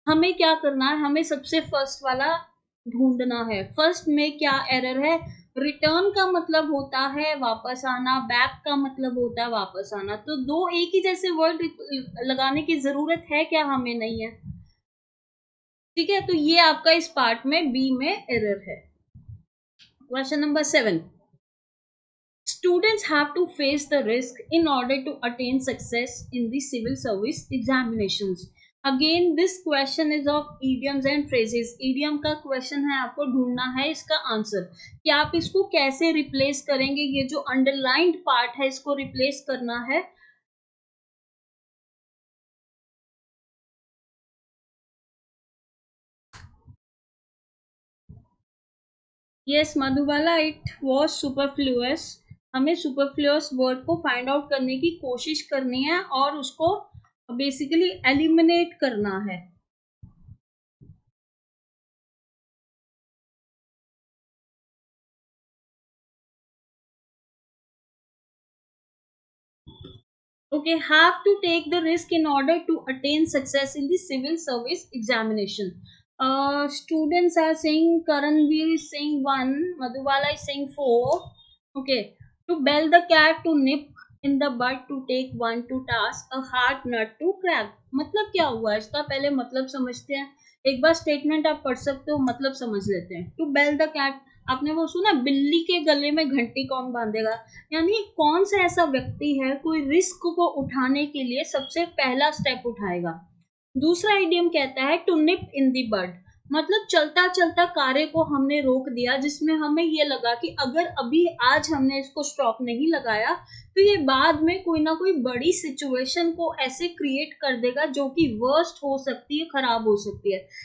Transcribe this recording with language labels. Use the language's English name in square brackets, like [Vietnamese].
[Hindi] हमें क्या करना है? हमें सबसे फर्स्ट वाला ढूंढना है। फर्स्ट में क्या एरर है? रिटर्न का मतलब होता है वापस आना, बैक का मतलब होता है वापस आना। तो दो एक ही जैसे वर्ड लगाने की जरूरत है क्या? हमें नहीं है। ठीक है, तो ये आपका इस पार्ट में बी में एरर है। [English] Question number 7, students have to face the risk in order to attain success in the civil service examinations. Again this question is of idioms and phrases. [Hindi] idiom का question है, आपको ढूंढना है इसका answer कि आप इसको कैसे रिप्लेस करेंगे। ये जो अंडरलाइंड पार्ट है इसको रिप्लेस करना है। Yes Madhubala, [English] It was superfluous. [Hindi] हमें सुपरफ्लुअस वर्ड को फाइंड आउट करने की कोशिश करनी है और उसको बेसिकली एलिमिनेट करना है। [English] Okay, have to take the risk in order to attain success in the civil service examination. Students are saying, Karanveer is saying 1, Madhubala is saying 4. Okay, to bell the cat, to nip in the bud, to take one to task, a hard nut to crack. [Hindi] मतलब क्या हुआ इसका? पहले मतलब समझते हैं। एक बार statement आप पढ़ सकते हो, मतलब समझ लेते हैं। [English] to bell the cat, [Hindi] आपने वो सुना, बिल्ली के गले में घंटी कौन बांधेगा? यानी कौन सा ऐसा व्यक्ति है कोई रिस्क को उठाने के लिए सबसे पहला स्टेप उठाएगा। दूसरा आइडियम कहता है टू निप इन दी बड, मतलब चलता चलता कार्य को हमने रोक दिया, जिसमें हमें ये लगा कि अगर अभी आज हमने इसको स्टॉप नहीं लगाया तो ये बाद में कोई ना कोई बड़ी सिचुएशन को ऐसे क्रिएट कर देगा जो कि वर्स्ट हो सकती है, खराब हो सकती है।